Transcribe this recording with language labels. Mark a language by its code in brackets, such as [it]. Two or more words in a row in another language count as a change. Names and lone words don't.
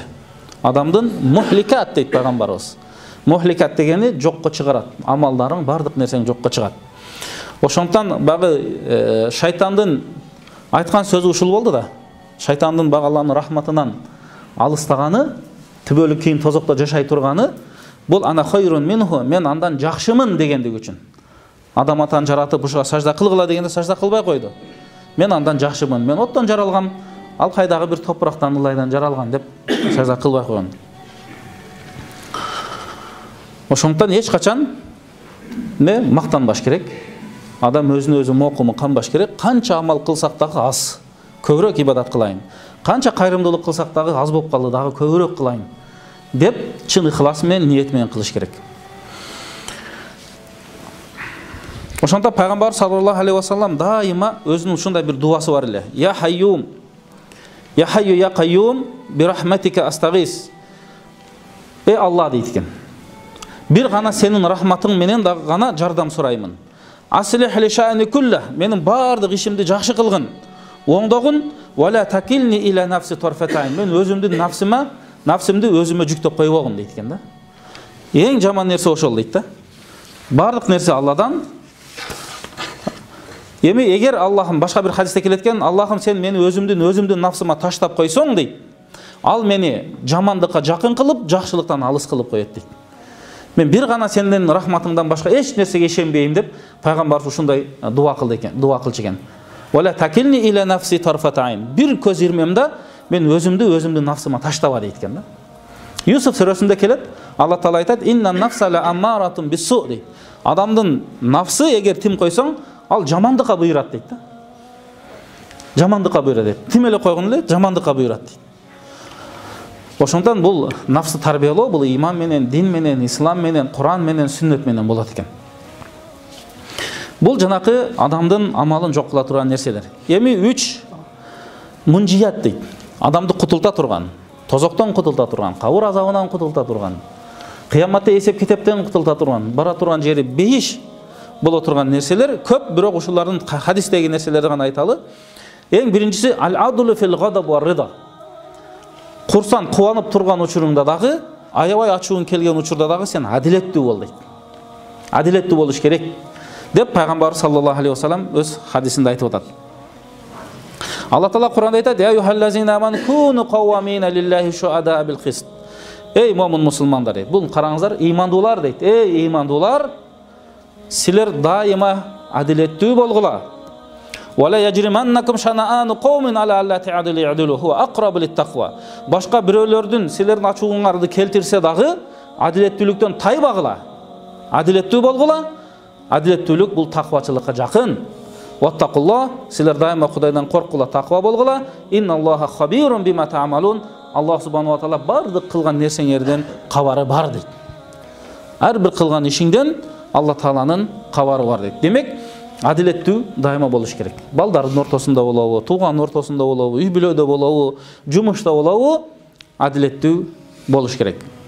[ky] Адамдын мухликат дейт пайгамбарыбыз. Мухликат дегени жокко чыгарат. Амалдарың, бардык нерсең жокко чыгат. Ошондон багы шайтандын айткан сөзү ушул болду да. Шайтандын багы Алланын рахматынан алыстаганы, түбөлүк кийин тозокто жашай турганы, бул [ar] أنا خير منه, [ky] мен андан жакшымын дегендик үчүн. Адам атаны жаратып ушуга сажда кылгыла дегенде сажда кылбай койду. Мен андан жакшымын, мен оттон жаралгам, ал кайдагы бир топурактан, ылайдан жаралган деп сажда кылбай койгон. Ошондон эч качан мактанбаш керек. Адам өзүнө өзү мокуму канбаш керек. Канча амал кылсак дагы аз, көбүрөөк ибадат кылайын. Канча кайрымдуулук кылсак дагы аз болуп калды, дагы көбүрөөк кылайын деп чын ыхлас менен, ниет менен кылыш керек. Ошондо пайгамбар [ar] صلى الله عليه وسلم [ky] дайыма өзүнүн ушундай бир дуасы бар эле. [ar] يا حي يا حي يا قيوم برحمتك أستغيث. [ky] Алла дейт экен. Бир гана сенин рахматың менен да гана жардам сураймын. [ar] أصلح لي شأني كله, [ky] менин бардык ишимди жакшы кылгын, оңдогун, [ar] ولا تكلني إلى نفسي طرفة عين, [ky] мен өзүмдүн нафсимди өзүмө жүктөп койбогун дейт экен да. Эң жаман нерсе ошол дейт да. Бардык нерсе Алладан. Эми эгер Аллахым, башка бир хадисте келет экен, Аллахым сен мени өзүмдүн нафсыма таштап койсоң дейт, ал мени жамандыкка жакын кылып, жакшылыктан алыс кылып коет дейт. Мен бир гана сенден рахматыңдан башка эч нерсеге ишенбейм деп пайгамбар ушундай дуа кылды экен, дуа кылчу экен. [ar] ولا تكلني إلى نفسي طرفة عين. [ky] Бир көз ирмемде мен өзүмдүн нафсыма таштаба дейт экен да. Юсуф сүрөсүндө келет, Алла Таала айтат: [ar] "إن النفس لأمارة بالسوء". [ky] Адамдын нафсы эгер тим койсоң, ал жамандыкка буйрат дейт да. Жамандыкка буйрат дейт. Тим эле койгон эле жамандыкка буйрат дейт. Ошондон бул нафсы тарбиялоо, бул иман менен, дин менен, ислам менен, Куран менен, сүннөт менен болот экен. Бул жанакы адамдын амалын жок кыла турган нерселер. Эми 3 мунжият дейт. Адамды кутулта турган, тозоктон кутулта турган, кабыр азабынан кутулта турган, кыяматта эсеп китептен кутулта турган, бара турган жери бейиш боло турган нерселер көп, бирок ушулардын хадистеги нерселерди гана айталы. Эң биринчиси [ar] العدل في الغضب والرضا. [ky] Курсан кубанып турган учуруңда дагы, аябай ачууң келген учурда дагы сен адилеттүү бол дейт. Адилеттүү болуш керек деп пайгамбар [ar] صلى الله عليه وسلم [ky] өз хадисинде айтып атат. Алла Таала Куранда айтат: [ar] "يا أيها الذين آمنوا كونوا قوامين لله شهداء بالقسط". [ky] Эй момун мусулмандар дейт. Бул караңыздар, имандуулар дейт. Эй имандуулар, силер дайыма адилеттүү болгула. [ar] ولا يجرمنكم شنآن قوم على ألا تعدلوا اعدلوا هو أقرب للتقوى. [ky] Башка бирөөлөрдүн силердин ачууңарды келтирсе дагы адилеттүүлүктөн тайбагыла. Адилеттүү болгула. Адилеттүүлүк бул таквачылыкка жакын. Ваттақуллах, силер дайыма Кудайдан коркула, таква болгула. [ar] إن الله خبير بما تعملون. الله سبحانه وتعالى [ky] бардык кылган нерсеңерден кабары бар дейт. Ар бир кылган ишиңден Алла Тааланын кабары бар дейт. Демек, адилеттүү дайыма болуш керек. Балдардын ортосунда болобу, туугандын ортосунда болобу, үй бүлөдө болобу, жумушта болобу, адилеттүү болуш керек.